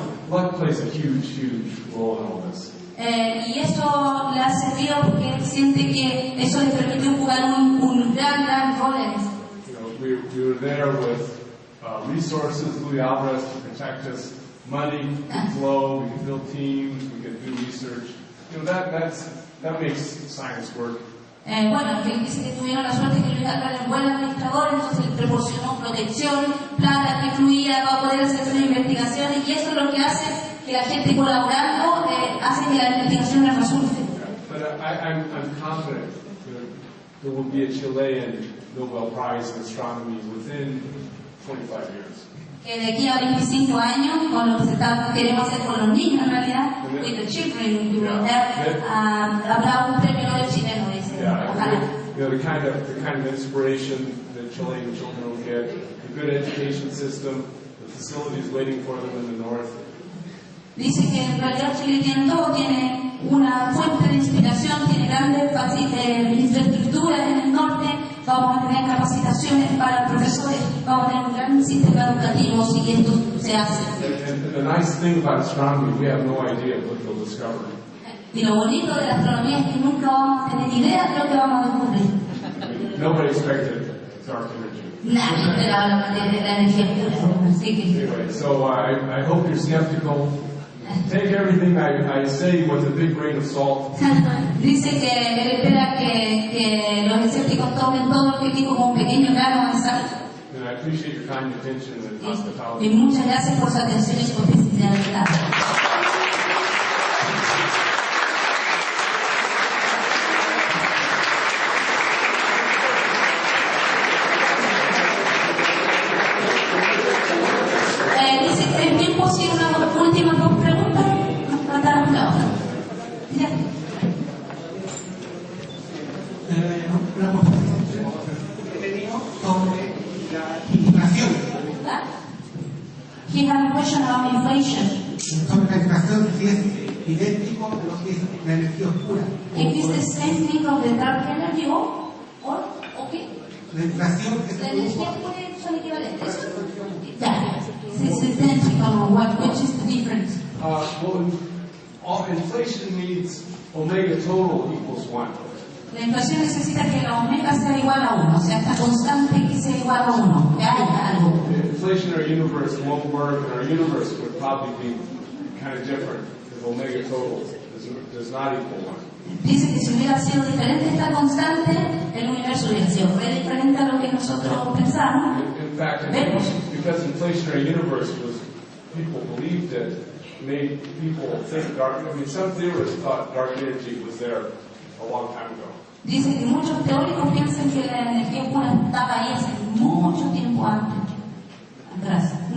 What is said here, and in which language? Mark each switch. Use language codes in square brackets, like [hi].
[en] Luck plays a huge role in all this. [es] Y eso le ha servido porque él siente que eso le permitió jugar un gran rol en eso. [en] We were there with resources, Louis Alvarez to protect us, money could flow, we could build teams, we could do research. That makes science work. [es] Que dice que tuvieron la suerte que Luis Alvarez era un buen administrador, entonces le proporcionó protección, plata que fluía para poder hacer sus investigaciones, y eso es lo que hace que la gente colaborando hace que la investigación resulte. [en] But I'm confident there will be a Chilean Nobel Prize in astronomy within 25 years. [es] Que de aquí a 25 años, con lo que queremos hacer con los niños en realidad, [en] with the children, [es] habrá un premio Nobel chileno, dice. Ojalá. [en] The kind of inspiration that Chilean children will get, a good education system, the facilities waiting for them in the north. [es] Dice que en realidad Chile tiene todo, tiene una fuente de inspiración, tiene grandes infraestructuras en el norte, vamos a tener capacitaciones para profesores, vamos a tener un gran sistema educativo si esto se hace. [en] And the nice thing about astronomy, we have no idea what they'll discover. [es] Y lo bonito de la astronomía es que nunca vamos a tener idea de lo que vamos a descubrir. [en] Nobody expected dark energy. [es] Nadie esperaba la energía pura. Así que, [en] Anyway, so I hope you're skeptical. Take everything I say with a big grain of salt. [es] dice que él espera que los escépticos tomen todo lo que dijo como un pequeño grano de sal. And I appreciate your kind attention and hospitality. Y muchas gracias por su atención y su hospitalidad. Dice que es bien posible una última dos preguntas. Nos trataron la otra. Ya. Una proposición que he tenido sobre la inflación. [en] He had a question about inflation. [es] Sobre la inflación, si es idéntico a lo que es la energía oscura. [en] If it's the same thing of the dark energy or okay. [es] La inflación que se La produce. energía pura son equivalentes. [en] Ya. It's identical. Which is the difference? Well, inflation means omega total equals 1. [es] La inflación necesita que la omega sea igual a 1, o sea, esta constante que sea igual a 1, que haya algo. [en] The inflationary universe won't work, and our universe would probably be kind of different if omega total does not equal 1. [es] Dice que si hubiera sido diferente esta constante, el universo hubiera sido re diferente a lo que nosotros pensamos. [en] In fact, because inflationary universe was, people believed it, made people think dark. I mean, some theorists thought dark energy was there a long time ago. [es] Dice que muchos teóricos piensan que la energía pura estaba ahí hace mucho tiempo atrás.